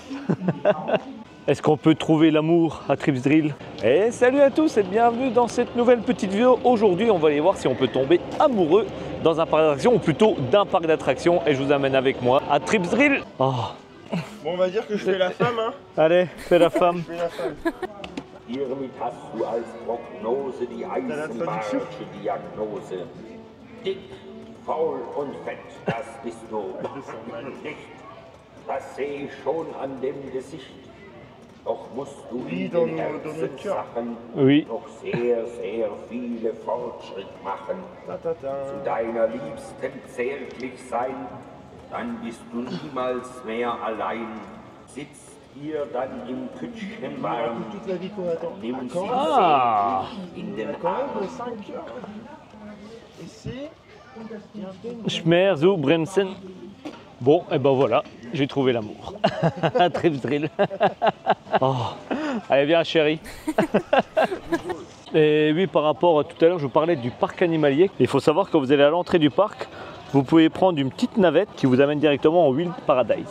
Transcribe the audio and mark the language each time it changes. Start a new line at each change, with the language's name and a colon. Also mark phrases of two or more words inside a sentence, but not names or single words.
French: Est-ce qu'on peut trouver l'amour à Tripsdrill? Et salut à tous et bienvenue dans cette nouvelle petite vidéo. Aujourd'hui, on va aller voir si on peut tomber amoureux dans un parc d'attractions, ou plutôt d'un parc d'attractions. Et je vous amène avec moi à Tripsdrill. Oh. Bon, on va dire que je fais la femme, hein. Allez, fais la femme. Je fais la femme.
German: Hiermit hast du als Prognose die eisenbarsche Diagnose. Dick, faul und fett, das bist du nicht. Das seh ich schon an dem Gesicht. Doch musst du in den Herzenssachen noch sehr, sehr viele Fortschritt machen. Zu deiner Liebsten zärtlich sein, dann bist du niemals mehr allein. Sitzt ihr dann im Pütschchen warm, nimm sie in den Arm. Schmer zu bremsen.
French: Bon, et ben voilà, j'ai trouvé l'amour. À Tripsdrill. Oh. Allez, viens chérie. Et oui, par rapport à tout à l'heure, je vous parlais du parc animalier. Il faut savoir que quand vous allez à l'entrée du parc, vous pouvez prendre une petite navette qui vous amène directement en
English: Wild Paradise.